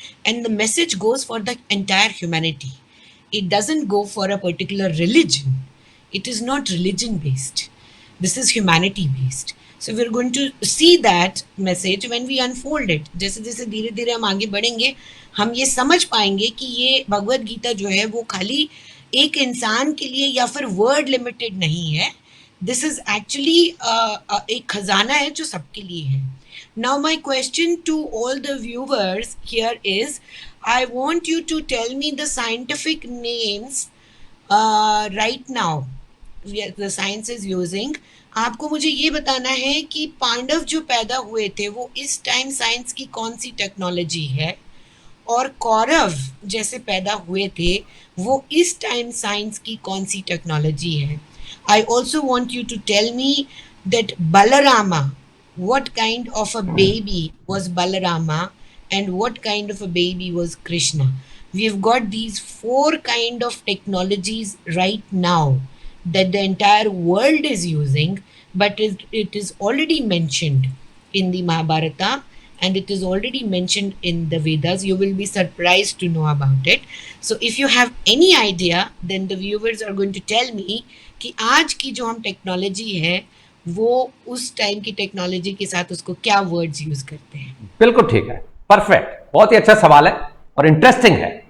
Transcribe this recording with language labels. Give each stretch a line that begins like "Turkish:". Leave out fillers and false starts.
English: And the message goes for the entire humanity. It doesn't go for a particular religion. It is not religion based. This is humanity based. So we're going to see that message when we unfold it.
Hindi: जैसे जैसे धीरे धीरे हम आगे बढ़ेंगे हम ये समझ पाएंगे कि ये भगवत गीता जो है वो खाली एक इंसान के लिए या फिर वर्ड लिमिटेड नहीं है.
English: this is actually
Hindi: एक खजाना है जो सबके लिए है.
English: Now my question to all the viewers here is, I want you to tell me the scientific names right now the science is using.
Hindi: आपको मुझे ये बताना है कि पांडव जो पैदा हुए थे वो इस टाइम साइंस की कौन सी टेक्नोलॉजी है, और कौरव जैसे पैदा हुए थे वो इस टाइम साइंस की कौन सी टेक्नोलॉजी है.
English: I also want you to tell me that Balarama, what kind of a baby was Balarama and what kind of a baby was Krishna. We've got these 4 kind of technologies right now that the entire world is using, but it is already mentioned in the Mahabharata and it is already mentioned in the Vedas. You will be surprised to know about it. So if you have any idea, then the viewers are going to tell me
Hindi: कि आज की जो हम technology है वो उस time की technology के साथ उसको क्या वर्ड्स यूज करते हैं. बिल्कुल ठीक है, परफेक्ट, बहुत ही अच्छा सवाल है और इंटरेस्टिंग है.